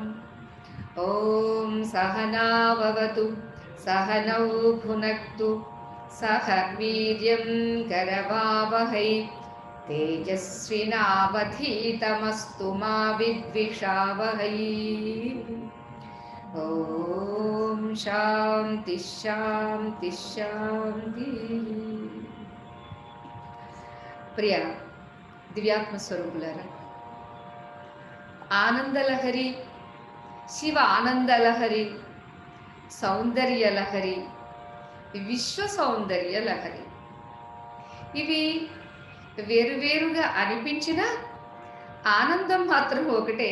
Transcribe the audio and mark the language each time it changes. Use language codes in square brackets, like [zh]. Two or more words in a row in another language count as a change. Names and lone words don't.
[sa] ॐ सहना भवतु सहनौ भुनक्तु सह वीर्यं करवावहै तेजस्विनावधीतमस्तु मा विद्विषावहै। ॐ शान्ति शान्ति शान्ति। [te] ప్రియ దివ్యాత్మ స్వరూపులారా, ఆనందలహరి, శివ ఆనందలహరి, సౌందర్యలహరి, విశ్వ సౌందర్య లహరి, ఇవి వేరువేరుగా అనిపించిన ఆనందం మాత్రం ఒకటే.